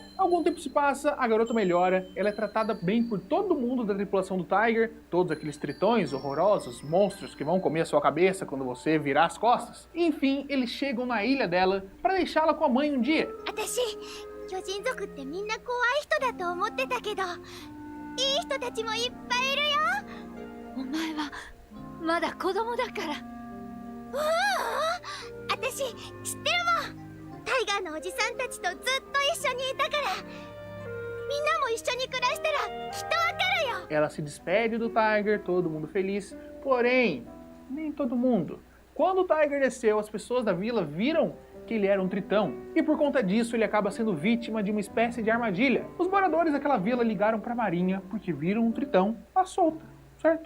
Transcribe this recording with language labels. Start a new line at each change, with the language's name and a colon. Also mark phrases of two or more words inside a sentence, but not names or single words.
Portuguese: Algum tempo se passa, a garota melhora, ela é tratada bem por todo mundo da tripulação do Tiger, todos aqueles tritões horrorosos, monstros que vão comer a sua cabeça quando você virar as costas. Enfim, eles chegam na ilha dela para deixá-la com a mãe um dia.
Japanese: 巨人族ってみんな怖い人だと思ってたけど、いい人たちもいっぱいいるよ。お前はまだ子供だから。私知ってるもん。タイガーのおじさんたちとずっと一緒にいたから、みんなも一緒に暮らしたらきっとわかるよ。
Portuguese: Ela se despede do Tiger, todo mundo feliz, porém, nem todo mundo. Quando o Tiger desceu, as pessoas da vila viram que ele era um tritão, e por conta disso ele acaba sendo vítima de uma espécie de armadilha. Os moradores daquela vila ligaram para a marinha porque viram um tritão à solta, certo?